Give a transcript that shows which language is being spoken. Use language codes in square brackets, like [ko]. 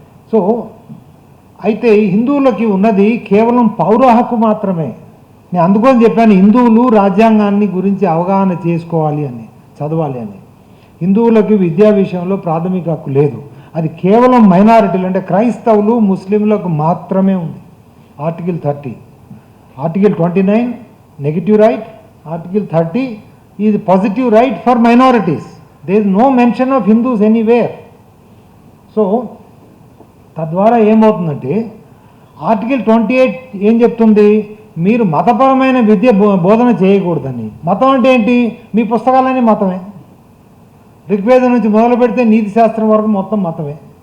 [te] So అయితే హిందువులకి ఉన్నది కేవలం పౌర హక్కు మాత్రమే. నేను అందుకని చెప్పాను, హిందువులు రాజ్యాంగాన్ని గురించి అవగాహన చేసుకోవాలి అని, చదవాలి అని. హిందువులకి విద్యా విషయంలో ప్రాథమిక హక్కు లేదు, అది కేవలం మైనారిటీలు అంటే క్రైస్తవులు, ముస్లింలకు మాత్రమే ఉంది. Article 30 [en] Article 29, negative right. Article 30 is positive right for minorities. There is no mention of Hindus anywhere. [te] So, తద్వారా ఏమవుతుందంటే ఆర్టికల్ 28 ఏం చెప్తుంది, మీరు మతపరమైన విద్య బోధన చేయకూడదని. మతం అంటే ఏంటి? మీ పుస్తకాలన్నీ మతమే. ఋగ్వేదం నుంచి మొదలు పెడితే నీతి శాస్త్రం వరకు మొత్తం మతమే.